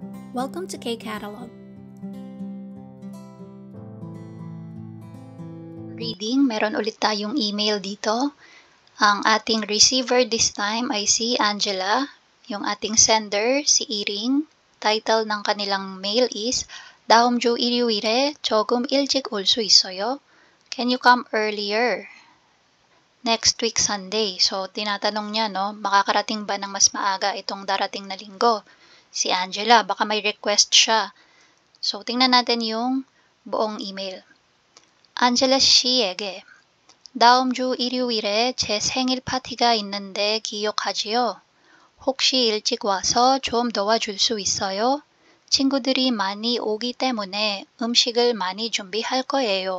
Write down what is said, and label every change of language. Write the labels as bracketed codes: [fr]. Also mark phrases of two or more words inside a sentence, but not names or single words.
[en] Welcome to K-Catalog. Reading, [tl] meron ulit tayong email dito. Ang ating receiver [en] this time [tl] ay si Angela. Yung ating sender, si Iring. Title ng kanilang mail is, [ko] 다음 주 일요일에 조금 일찍 올 수 있어요? [en] Can you come earlier? Next week Sunday. [tl] So, tinatanong niya, no, makakarating ba ng mas maaga itong darating na linggo? Si Angela, baka may request siya. So, tingnan natin yung buong email. [ko] 안젤라 씨에게 다음 주 일요일에 제 생일 파티가 있는데 기억하지요? 혹시 일찍 와서 좀 도와줄 수 있어요? 친구들이 많이 오기 때문에 음식을 많이 준비할 거예요.